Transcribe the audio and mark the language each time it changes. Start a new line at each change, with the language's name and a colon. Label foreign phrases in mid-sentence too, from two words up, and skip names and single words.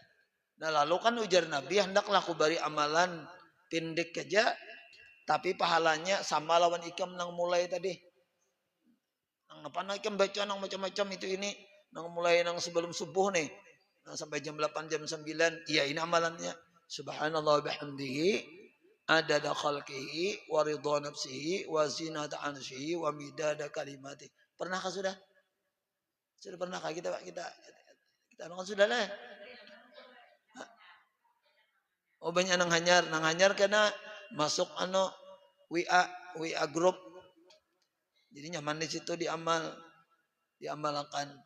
Banjar: Nah, lalu kan ujar Nabi, hendaklah aku beri amalan pendek aja tapi pahalanya sama lawan ikam nang mulai tadi. Nang apa ikam baca nang macam-macam itu ini nang mulai nang sebelum subuh nih. Sampai jam 8 jam 9. Iya, ini amalannya.
Arabic: سبحان الله بحمده عدد خلقه ورضا نفسه وزنة عرشه ومداد كلمات.
Banjar: Pernahkah sudah? Sudah pernahkah kita sudah lah. Oh, banyak nang hanyar karena masuk WA group. Jadi nyaman di situ diamalkan.